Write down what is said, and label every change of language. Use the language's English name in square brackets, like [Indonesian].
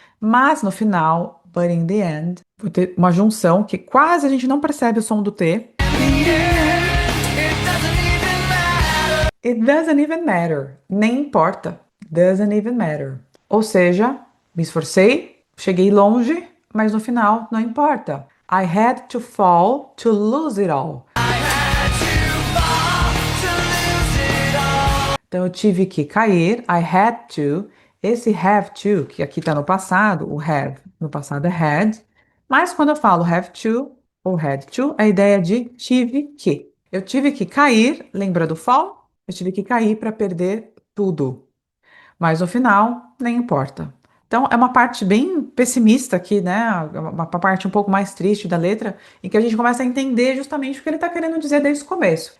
[Portuguese] Mas no final, [English] but in the end, [Portuguese] vou ter uma junção que quase a gente não percebe o som do T. [English] It doesn't even matter. [Portuguese] Nem importa. [English] Doesn't even matter. [Portuguese] Ou seja, me esforcei, cheguei longe, mas no final não importa. [English] I had to fall to lose it all. [Portuguese] Então eu tive que cair, [English] I had to. [Portuguese] Esse have to, que aqui está no passado, o have no passado é had. Mas quando eu falo have to ou had to, a ideia de tive que. Eu tive que cair, lembra do fall? Eu tive que cair para perder tudo. Mas no final, nem importa. Então, é uma parte bem pessimista aqui, né? Uma parte um pouco mais triste da letra, em que a gente começa a entender justamente o que ele está querendo dizer desde o começo.